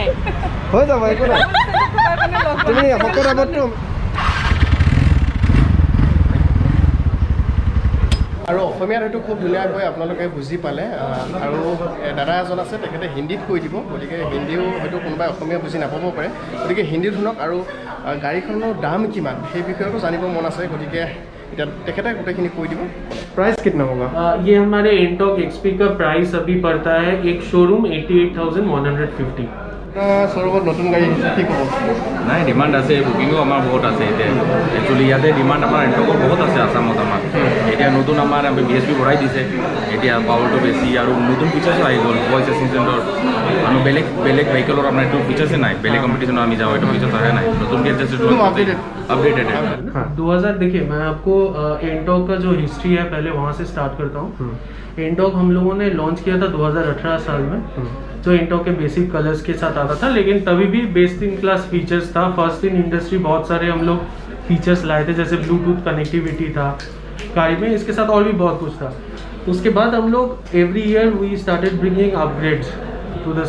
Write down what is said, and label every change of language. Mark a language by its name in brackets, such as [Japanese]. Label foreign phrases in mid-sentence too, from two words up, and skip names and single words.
[Assamese] হৈ যাব একো নাই তুমি শকত আগততো আৰু অসমীয়াত হয়তো খুব ধুনীয়াকৈ আপোনালোকে বুজি পালে আৰু দাদা এজন আছে তেখেতে হিন্দীত কৈ দিব গতিকে হিন্দীও হয়তো কোনোবাই অসমীয়া বুজি নাপাব পাৰে গতিকে হিন্দীত শুনক আৰু গাড়ীখনৰ দাম কিমান সেই বিষয়েতো জানিব মন আছে গতিকে এতিয়া তেখেতে গোটেইখিনি কৈ দিব [Hindi] प्राइस कितना होगा ये हमारे एंटॉक एक्सपी का प्राइस अभी पड़ता है एक शोरूम 88,150 [Assamese] শোরুমত নতুন গাড়ী কি ক'ব নাই ডিমাণ্ড আছে বুকিঙো আমাৰ বহুত আছে এতিয়া একচুৱেলি ইয়াতে ডিমাণ্ড আমাৰ এণ্টকৰ বহুত আছে আছামত আমাৰ এতিয়া নতুন আমাৰ BSP বঢ়াই দিছে এতিয়া পাৱাৰটো বেছি আৰু নতুন ফিচাৰ্ছো আহি গ'ল ভইচ এছিষ্টেণ্টৰ আৰু বেলেগ ভেহিকেলৰ আপোনাৰ এইটো ফিচাৰ্ছে নাই বেলেগ কম্পিটিশ্যনত আমি যাওঁ এইটো ফিচাৰ্ছ আহে নাই নতুনকৈ [Hindi] अपडेटेड है 2000 देखिए मैं आपको एंटॉक का जो हिस्ट्री है पहले वहाँ से स्टार्ट करता हूँ एंटॉक हम लोगों ने लॉन्च किया था 2018 साल में जो एंटॉक के बेसिक कलर्स के साथ आता था लेकिन तभी भी [English] best in class features [Hindi] था [English] first in [Hindi] इंडस्ट्री बहुत सारे हम लोग फीचर्स लाए थे जैसे [English] Bluetooth connectivity [Hindi] था गाड़ी में इसके साथ और भी बहुत कुछ था उसके बाद हम लोग [English] every year we started bringing upgrades to the